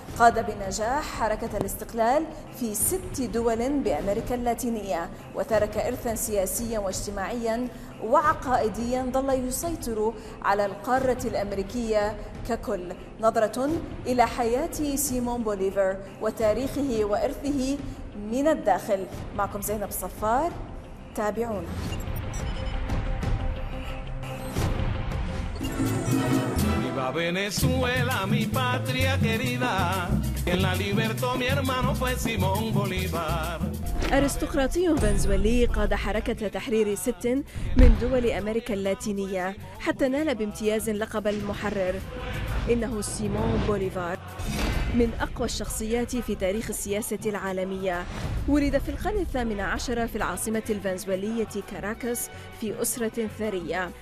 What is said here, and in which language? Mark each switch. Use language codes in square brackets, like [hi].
[ar] قاد بنجاح حركة الاستقلال في 6 دول بأمريكا اللاتينية، وترك إرثا سياسيا واجتماعيا وعقائديا ظل يسيطر على القارة الأمريكية ككل. نظرة إلى حياة سيمون بوليفار وتاريخه وإرثه من الداخل. معكم زينب الصفار، تابعونا. [es] Viva Venezuela, mi patria querida, quien la libertó mi hermano fue Simón Bolívar. [ar] أرستقراطي فنزويلي قاد حركة تحرير 6 من دول أمريكا اللاتينية حتى نال بامتياز لقب المحرر. إنه سيمون بوليفار من أقوى الشخصيات في تاريخ السياسة العالمية. ولد في القرن ال18 في العاصمة الفنزويلية كاراكاس في أسرة ثرية.